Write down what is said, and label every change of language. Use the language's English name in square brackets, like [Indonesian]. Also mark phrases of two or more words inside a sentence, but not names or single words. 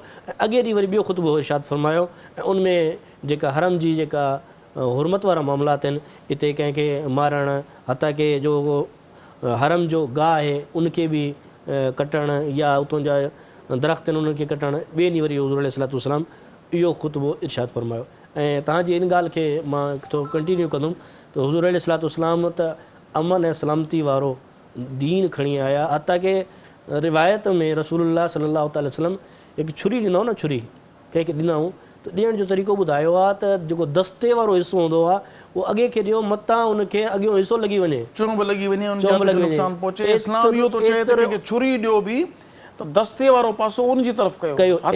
[Sindhi] अॻे ॾींहुं वरी ॿियो ख़ुतबो इरशाद फरमायो, ऐं उन में जेका हरम जी जेका हुरमत वारा मामलात आहिनि, हिते कंहिंखे मारणु, हथा के जो हरम जो गाह आहे उनखे बि कटणु या उतां जा दरख़्त आहिनि उन्हनि खे कटणु, ॿिए ॾींहुं वरी हुज़ूर अलैहिस्सलाम इहो ख़ुतबो इरशाद फरमायो। ऐं तव्हांजी इन ॻाल्हि खे मां थोरो कंटिन्यू कंदुमि त हुज़ूर अलैहिस्सलाम त अमन ऐं सलामती वारो दीन खणी आया। हथा के रिवायत में रसूलुल्लाह [Arabic] صلى الله عليه وسلم [Sindhi] हिकु छुरी ॾींदा न, छुरी कंहिंखे ॾींदा आहियूं त ॾियण जो तरीक़ो ॿुधायो आहे त जेको दस्ते वारो हिसो हूंदो आहे उहो अॻे खे ॾियो, मथां उनखे अॻियो हिसो लॻी वञे, चुंब लॻी वञे, नुक़सान पहुचे। इस्लाम इहो थो चए त कंहिंखे छुरी ॾियो बि त दस्ते वारो पासो उनजी तरफ़ कयो।